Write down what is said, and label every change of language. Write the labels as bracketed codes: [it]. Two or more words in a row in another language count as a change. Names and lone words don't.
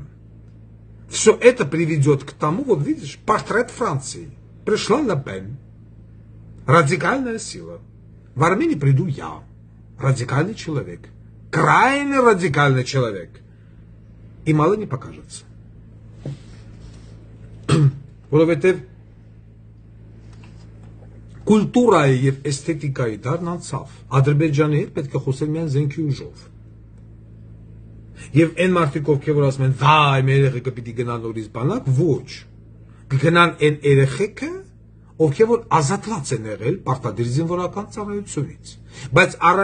[ru] Все это приведет к тому, вот видишь, портрет Франции. Пришла Ле Пен. Радикальная сила. В Армении приду я. Радикальный человек. Крайне радикальный человек. И мало не покажется. [hy] Որովհետև կուլտուրայի եւ էսթետիկայի դառնացավ Ադրբեջանի հետ պետք է խոսել միայն զենքի ուժով եւ այն մարդիկ ովքեր որ ասում են վայ մեր երեխեքը պիտի գնան նորից բանակ ոչ կգնան այն երեխեքը ովքեր որ ազատված են եղել պարտադիր զինվորական ծառայությունից բայց